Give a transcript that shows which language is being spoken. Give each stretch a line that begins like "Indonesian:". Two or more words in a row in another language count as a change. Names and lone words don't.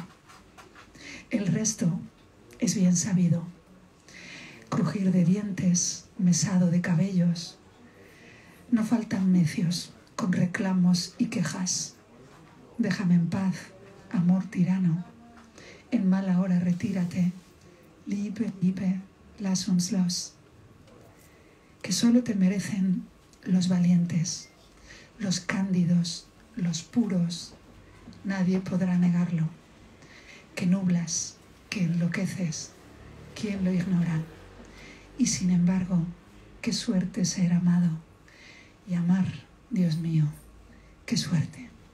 Spanish: El resto es bien sabido: crujir de dientes, mesado de cabellos. No faltan necios con reclamos y quejas. Déjame en paz, amor tirano. En mala hora retírate.
German: Liebe, liebe, lass uns los.
Spanish: Que solo te merecen los valientes, los cándidos, los puros, nadie podrá negarlo. Que nublas, que enloqueces, ¿quién lo ignora? Y sin embargo, qué suerte ser amado y amar, Dios mío, qué suerte.